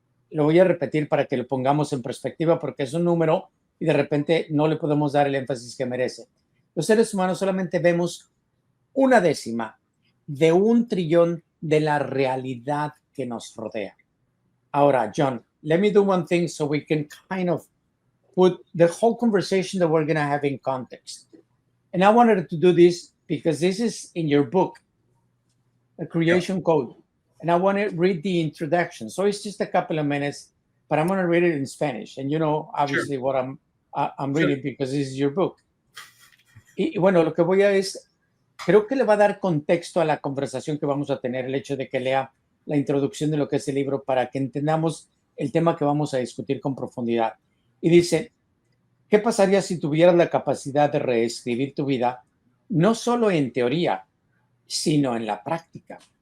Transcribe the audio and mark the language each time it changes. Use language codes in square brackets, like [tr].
[es] Lo voy a repetir para que lo pongamos en perspectiva, porque es un número y de repente no le podemos dar el énfasis que merece. Los seres humanos solamente vemos 1/10 de 1 trillón de la realidad que nos rodea. Ahora, [en] John, let me do one thing so we can kind of put the whole conversation that we're going to have in context. And I wanted to do this because this is in your book, A Creation Code. And I want to read the introduction. So it's just a couple of minutes, but I'm going to read it in Spanish. And you know, obviously, what I'm reading because this is your book. [es] Y bueno, lo que voy a es, creo que le va a dar contexto a la conversación que vamos a tener, el hecho de que lea la introducción de lo que es el libro para que entendamos el tema que vamos a discutir con profundidad. Y dice, ¿qué pasaría si tuvieras la capacidad de reescribir tu vida, no solo en teoría, sino en la práctica?